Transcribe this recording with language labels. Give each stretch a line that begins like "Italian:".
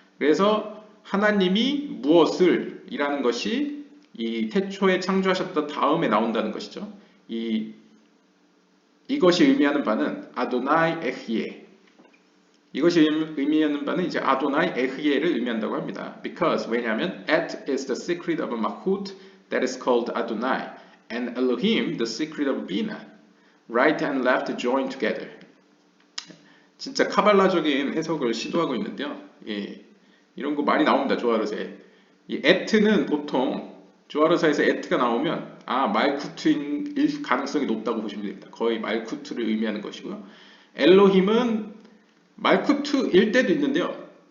Korean: 그래서 하나님이 무엇을 이라는 것이 이 태초에 창조하셨던 다음에 나온다는 것이죠. 이것이 의미하는 바는 아도나이 에히에. 이것이 의미하는 바는 이제 아도나이 에흐예를 의미한다고 합니다.
English: Because 왜냐하면 Et is the secret of Malchut that is called Adonai, and Elohim the secret of Bina. Right and left joined together.
Korean: 진짜 카발라적인 해석을 시도하고 있는데요. 예, 이런 거 많이 나옵니다. 조아르사에. 이 et는 보통 조아르사에서 et가 나오면 말쿠트인 가능성이 높다고 보시면 됩니다. 거의 말쿠트를 의미하는 것이고요. 엘로힘은 말쿠트일 때도 있는데요.